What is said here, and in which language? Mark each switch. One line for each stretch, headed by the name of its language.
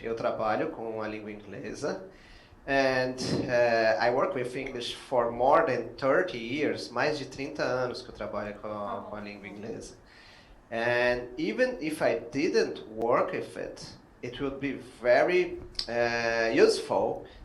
Portuguese: Eu trabalho com a língua inglesa.
English: And I work with English for more than 30 years.
Portuguese: Mais de 30 anos que eu trabalho com a língua inglesa.
English: And even if I didn't work with it, it would be very useful.